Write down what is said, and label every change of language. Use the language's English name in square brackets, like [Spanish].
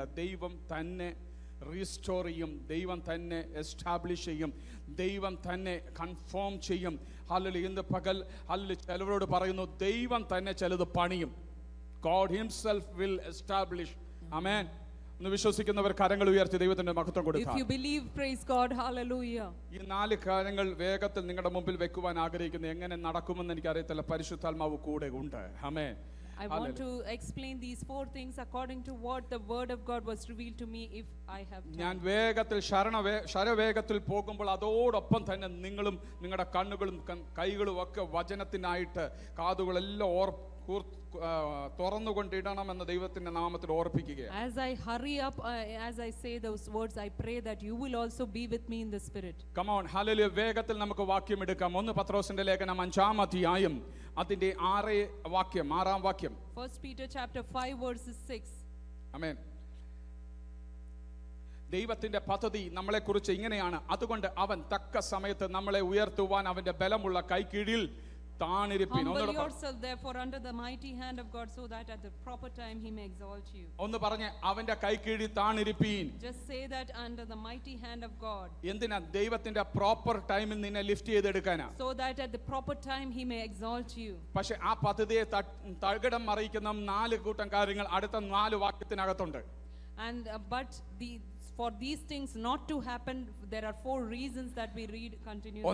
[Malayalam] ദൈവം തന്നെ റീസ്റ്റോർ ചെയ്യും, ദൈവം തന്നെ എസ്റ്റാബ്ലിഷ് ചെയ്യും, ദൈവം തന്നെ കൺഫേം ചെയ്യും. ഹല്ലേലൂയ. ഇന്ന് പകൽ ചിലവരോട് പറയുന്നു, ദൈവം തന്നെ ചിലത് പണിയും. [English] God himself will establish. Amen. [Malayalam] ഒന്ന് വിശ്വസിക്കുന്നവർ കരങ്ങൾ ഉയർത്തി ദൈവത്തിന്റെ മഹത്വം കൊടുക്കുക. [English] If you believe, praise God. Hallelujah. [Malayalam] ഈ നാല് കാര്യങ്ങൾ വേഗത്തിൽ നിങ്ങളുടെ മുമ്പിൽ വെക്കുവാൻ ആഗ്രഹിക്കുന്നു. എങ്ങനെ നടക്കുമെന്ന് എനിക്കറിയത്തില്ല, പരിശുദ്ധാത്മാവ് കൂടെ ഉണ്ട്. ആമേൻ. [English] I want to explain these four things according to what the word of God was revealed to me if I have time. [Malayalam] ഞാൻ വേഗത്തിൽ ശരവേഗത്തിൽ പോകുമ്പോൾ അതോടൊപ്പം തന്നെ നിങ്ങളും നിങ്ങളുടെ കണ്ണുകളും കൈകളും ഒക്കെ വചനത്തിനായിട്ട് കാതുകളെല്ലാം തുറന്നുകൊണ്ടിടണമെന്ന് ദൈവത്തിന്റെ നാമത്തിൽ ഓർപ്പിക്കുകയാണ്. [English] As I hurry up, as I say those words, I pray that you will also be with me in the spirit. Come on, hallelujah. [Malayalam] വേഗത്തിൽ നമുക്ക് വാക്യം എടുക്കാം. 1 പത്രോസിന്റെ ലേഖനം 5-ാം അധ്യായം അതിന്റെ 6-ാം വാക്യം. [English] 1 Peter chapter 5 verses 6. [Malayalam] ആമേൻ. ദൈവത്തിന്റെ പദ്ധതി നമ്മളെക്കുറിച്ച് ഇങ്ങനെയാണ്. അതുകൊണ്ട് അവൻ തക്ക സമയത്ത് നമ്മളെ ഉയർത്തുവാൻ അവന്റെ ബലമുള്ള കൈക്കീഴിൽ താണിരിപ്പിൻ. [English] Humble yourself therefore under the mighty hand of God so that at the proper time he may exalt you. [Malayalam] ഒന്ന് പറഞ്ഞേ, അവന്റെ കൈക്കീഴിൽ താണിരിപ്പിൻ. [English] Just say that under the mighty hand of God. [Malayalam] എന്തിനാ? ദൈവത്തിന്റെ പ്രോപ്പർ ടൈമിൽ നിന്നെ lift ചെയ്തെടുക്കാനാ. [English] So that at the proper time he may exalt you. [Malayalam] പക്ഷേ ആ പദ്ധതിയെ തകിടം മറിക്കുന്ന 4 കൂട്ടം കാര്യങ്ങൾ അടുത്ത 4 വാക്യത്തിനകത്തുണ്ട്. [English] And but for these things not to happen, there are 4 reasons that we read continuously.